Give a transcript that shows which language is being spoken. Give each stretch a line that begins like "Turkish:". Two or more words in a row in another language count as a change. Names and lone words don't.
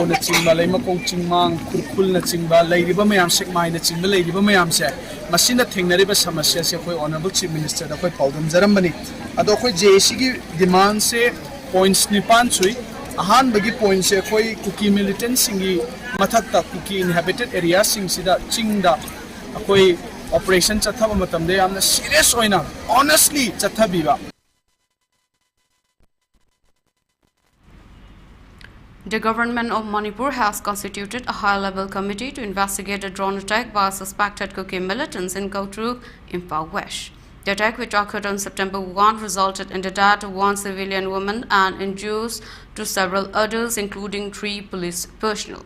Manipuri: na chingba Laimakong Chingmang Kurkul na chingba leiriba mayam Segmai na chingba leiriba mayam se masina thengnariba samasya se khoi
English: honorable chief minister
Manipuri: da khoi paudam jarambani ado khoi JC gi demand se points nipan chui ahan bagi point se khoi Kuki militant singi mathakta Kuki
English: inhabited area
Manipuri: sing sida chingda khoi operation chathaba matamde amna serious oina honestly chathabiba.
English: The government of Manipur has constituted a high-level committee to investigate a drone attack by suspected Kuki militants in Kautruk, Imphal West. The attack, which occurred on September 1, resulted in the death of one civilian woman and injuries to several others, including 3 police personnel.